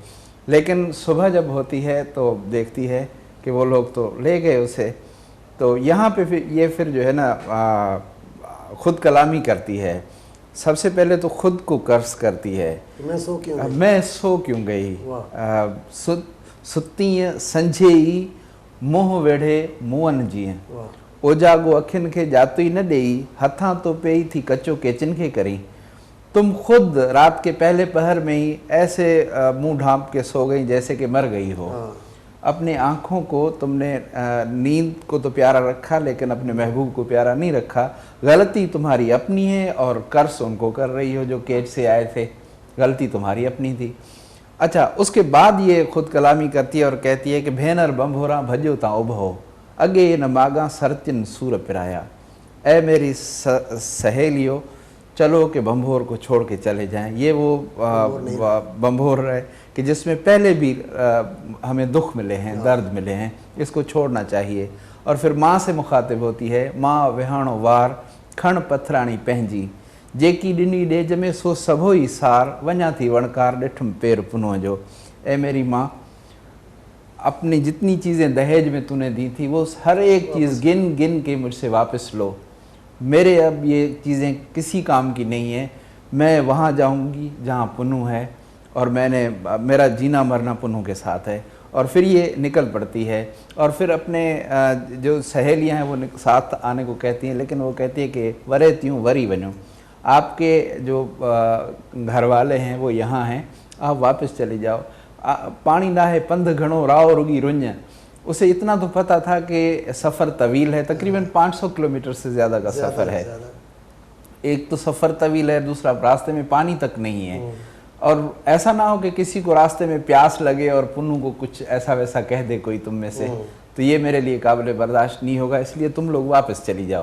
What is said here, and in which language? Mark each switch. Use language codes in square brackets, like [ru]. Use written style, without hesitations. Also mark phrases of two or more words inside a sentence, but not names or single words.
[hi] लेकिन सुबह जब होती है तो देखती है कि वो लोग तो ले गए उसे, तो यहाँ पे फिर जो है ना ख़ुद कलामी करती है। सबसे पहले तो ख़ुद को कर्ज करती है, मैं सो क्यों गई, [sd] सुती संझे मोह वेढ़े मुअन जीअं ओजागो अखियुनि खे जातुई न ॾेई हथां तो पेई थी कचो केचन के करी। [hi] तुम खुद रात के पहले पहर में ही ऐसे मुंह ढांप के सो गई जैसे कि मर गई हो। अपने आँखों को तुमने नींद को तो प्यारा रखा लेकिन अपने महबूब को प्यारा नहीं रखा। गलती तुम्हारी अपनी है और कर्ज उनको कर रही हो जो केच से आए थे, गलती तुम्हारी अपनी थी। अच्छा, उसके बाद ये ख़ुद कलामी करती है और कहती है कि [sd] भेनर बम्भोरा भजो ता उभो अगे न मागा सरतिन सूर पिराया। [hi] ए मेरी सहेलियों चलो कि बम्भोर को छोड़ के चले जाएं। ये वो बम्भोर है कि जिसमें पहले भी हमें दुख मिले हैं, दर्द मिले हैं, इसको छोड़ना चाहिए। और फिर माँ से मुखातिब होती है, [sd] माँ विहाणो वार खण पथराणी पंहिंजी जेकी ॾिनी ॾेज में सो सभो ई सार वञा थी वणकार ॾिठुमि पेर पुनः जो। [hi] ए मेरी माँ, अपनी जितनी चीज़ें दहेज में तूने दी थी वो हर एक चीज़ गिन गिन के मुझसे वापस लो। मेरे अब ये चीज़ें किसी काम की नहीं है, मैं वहाँ जाऊँगी जहाँ पुन्नू है और मेरा जीना मरना पुन्नू के साथ है। और फिर ये निकल पड़ती है और फिर अपने जो सहेलियाँ हैं वो साथ आने को कहती हैं, लेकिन वो कहती है कि [sd] वरे त्यूं वरी वञो, [hi] आपके जो घर वाले हैं वो यहाँ हैं, आप वापस चले जाओ। [sd] पानी ना है पंध घणो राव रुगी रुंज। [hi] उसे इतना तो पता था कि सफ़र तवील है, तकरीबन 500 किलोमीटर से ज़्यादा का सफ़र है। एक तो सफ़र तवील है, दूसरा रास्ते में पानी तक नहीं है। और ऐसा ना हो कि किसी को रास्ते में प्यास लगे और पुन्नू को कुछ ऐसा वैसा कह दे कोई तुम में से, तो ये मेरे लिए काबिल बर्दाश्त नहीं होगा, इसलिए तुम लोग वापस चली जाओ।